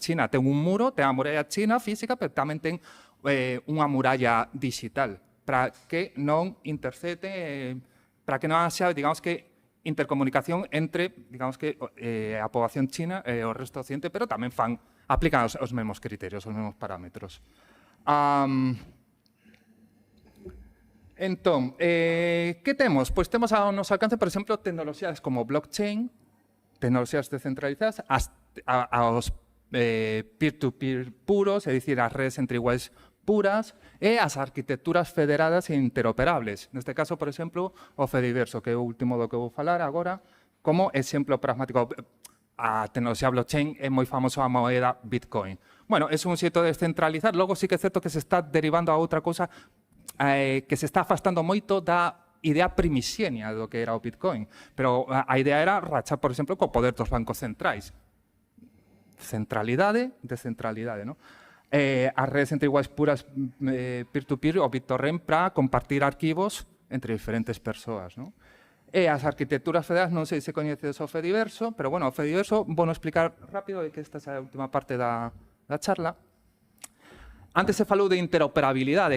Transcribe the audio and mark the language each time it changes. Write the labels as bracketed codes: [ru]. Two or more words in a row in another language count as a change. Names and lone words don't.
[gl] China ten un muro, ten a muralla china física, pero tamén ten unha muralla digital para que non intercete, para que non haxa, digamos que, intercomunicación entre, digamos que, a poboación china e o resto do occidente, pero tamén aplican os mesmos criterios, os mesmos parámetros. Entón, que temos? Pois temos ao noso alcance, por exemplo, tecnoloxías como blockchain, tecnoloxías descentralizadas, aos peer-to-peer puros, é dicir, as redes entre iguais puras, e as arquitecturas federadas e interoperables. Neste caso, por exemplo, o Fediverso, que é o último do que vou falar agora, como exemplo pragmático. A tecnoloxía blockchain é moi famosa a moeda Bitcoin. Bueno, é un xeito de descentralizar, logo sí que é certo que se está derivando a outra cousa que se está afastando moito da idea primixenia do que era o Bitcoin. Pero a idea era rachar, por exemplo, co poder dos bancos centrais. Centralidade, descentralidade, non? As redes entre iguais puras peer-to-peer, o BitTorrent, para compartir arquivos entre diferentes persoas, non? E as arquitecturas federadas, non sei se coñeces o Fediverso, pero, bueno, o Fediverso, vou explicar rápido, que esta é a última parte da charla. Antes se falou de interoperabilidade.